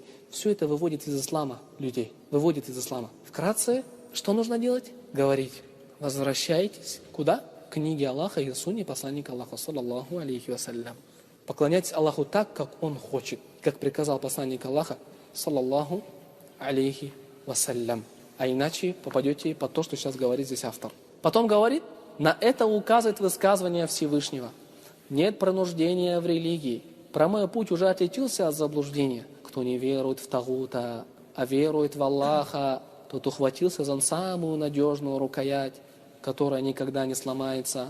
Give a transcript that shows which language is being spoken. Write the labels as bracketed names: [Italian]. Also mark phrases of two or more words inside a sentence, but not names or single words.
[Russian] Все это выводит из ислама людей. Выводит из ислама. Вкратце, что нужно делать? Говорить. Возвращайтесь. Куда? К книге Аллаха и сунне посланника Аллаха, [Arabic] صلى الله عليه وسلم. [Russian] Поклоняйтесь Аллаху так, как Он хочет, как приказал посланник Аллаха, [Arabic] صلى الله عليه وسلم. [Russian] А иначе попадете под то, что сейчас говорит здесь автор. Потом говорит, на это указывает высказывание Всевышнего. Нет принуждения в религии. Прямой путь уже отличился от заблуждения. Кто не верует в Тагута, а верует в Аллаха, тот ухватился за самую надежную рукоять, которая никогда не сломается.